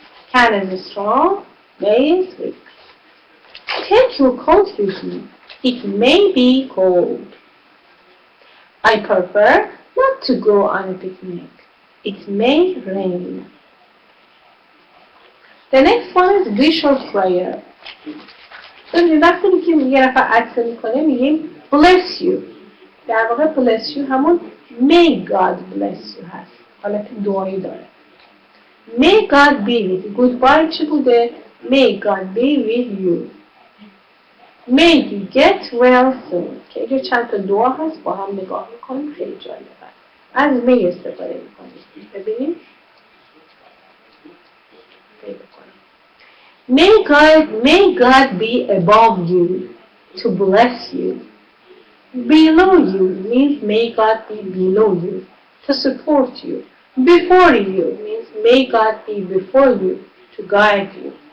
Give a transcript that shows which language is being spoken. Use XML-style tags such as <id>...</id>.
<en>Can is strong. May is weak. Take your coat with you. It may be cold. I prefer not to go on a picnic. It may rain. The next one is wish or prayer.</en> <fa>وقتی که یه نفر عطسه میکنه میگیم</fa> <en>bless you.</en> <fa>در واقع</fa> <en>bless you</en> <fa>همون</fa> <en>may God bless you هست.</en> <fa>حالت دعایی داره.</fa> <en>May God be with you. Goodbye</en> <fa>چی بوده؟</fa> <en>May God be with you. May you get well soon.</en> <fa>که اینجا چند تا دعا هست با هم نگاه میکنیم خیلی جالبه. از may استفاده میکنیم. ببینیم.</fa> <en>May God be above you to bless you. Below you means may God be below you to support you. Before you means may God be before you to guide you.</en>